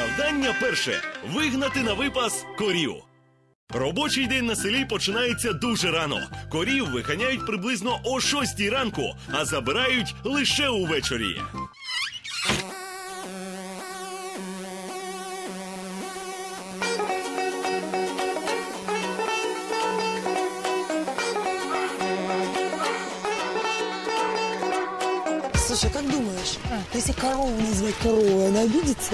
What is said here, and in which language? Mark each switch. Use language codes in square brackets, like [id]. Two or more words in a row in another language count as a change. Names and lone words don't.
[uk] Завдання перше – вигнати на випас корів. Робочий день на селі починається дуже рано. Корів виганяють приблизно о 6 ранку, а забирають лише увечері. [ru] Слушай, как думаешь, если корову назвать коровой, она обидится?